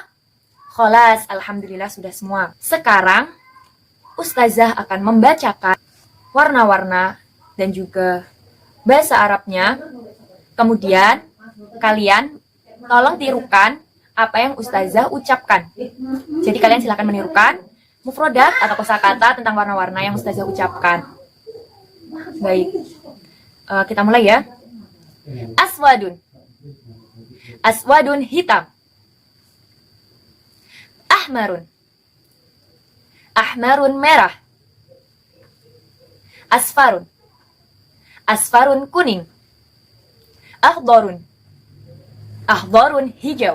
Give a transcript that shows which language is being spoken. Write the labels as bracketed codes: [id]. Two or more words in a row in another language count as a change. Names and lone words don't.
[id] Kholas, alhamdulillah sudah semua. Sekarang Ustazah akan membacakan warna-warna dan juga bahasa Arabnya. Kemudian kalian tolong tirukan apa yang Ustazah ucapkan. Jadi kalian silakan menirukan mufrodat atau kosakata tentang warna-warna yang Ustazah ucapkan. Baik, kita mulai ya. Aswadun. Aswadun hitam. Ahmarun. Ahmarun merah. Asfarun. Asfarun kuning. Akhdarun. Akhdarun hijau.